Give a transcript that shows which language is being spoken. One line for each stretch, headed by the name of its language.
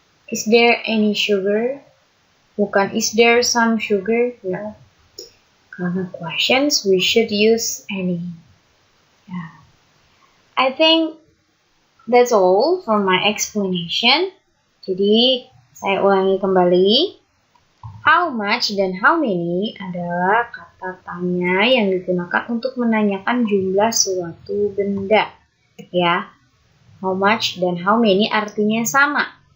English: Is there any sugar?
Indonesian: Bukan
English: is there some sugar? No.
Indonesian: Karena
English: questions, we should use any. Yeah. I think that's all from my explanation.
Indonesian: Jadi, saya ulangi kembali. How much dan how many adalah kata tanya yang digunakan untuk menanyakan jumlah suatu benda. Ya, how much dan how many artinya sama.